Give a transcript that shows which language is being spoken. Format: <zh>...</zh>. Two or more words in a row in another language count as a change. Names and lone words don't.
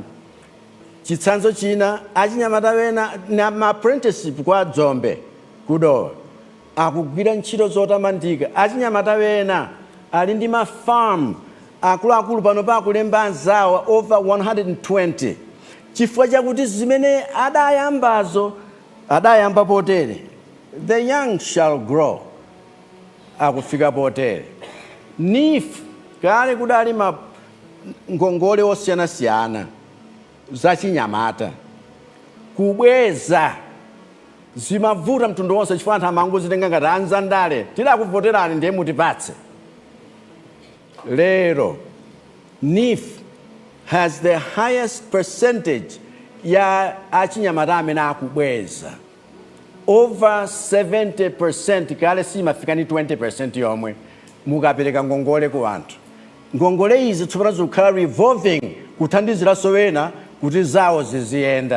<ny>Chitsanzo china achinyamata wena na ma apprenticeship kwa Zombe kudowa. Akugwira ntchito zotamandika. Achinyamata wena ali ndi ma farm akuluakulu pano pa kulemba anzawo over 120. Chifukwa chakuti zimene adayamba potere.</ny> <en>The young shall grow.</en> <ny>Akufika potere. NIF kale kudali ma ngongole osiyanasiyana zachinyamata. Kubweza zimavuta mtundu wonse chifukwa anthu amangozitenga ngati anzandale. Tidakuvoterani ndiye mutipatse. Lero NIF</ny> <en>has the highest percentage</en> <ny>ya achinyamata amene akubweza. Over 70%, kale simafika ni 20% yomwe mukapereka ngongole ku anthu. Ngongole izi tsopano zikukhala revolving kuthandiziraso wena kuti zawo ziziyenda.</ny>